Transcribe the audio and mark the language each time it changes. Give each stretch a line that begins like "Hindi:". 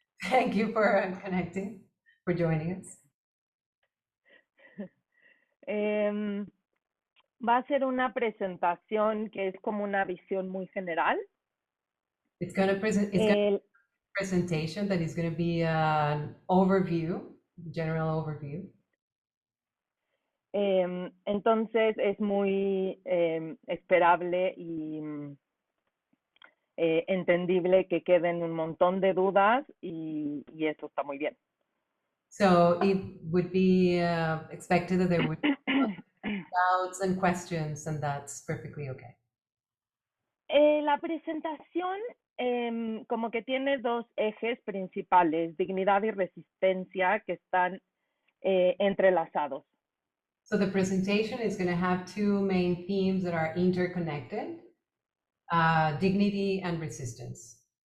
English: Thank you for connecting, for joining us.
Spanish: Em, Va a ser una presentación que es como una visión muy general.
English: It's going to present. It's going to
Spanish: El-
English: be a presentation that is going to be an overview, general overview.
Spanish: entonces es muy esperable y entendible que queden un montón de dudas y eso está muy bien.
English: So it would be expected that there would be doubts and questions, and that's perfectly okay.
Spanish: La presentación como que tiene dos ejes principales, dignidad y resistencia, que están entrelazados.
English: So the presentation is going to have two main themes that are interconnected: dignity and resistance.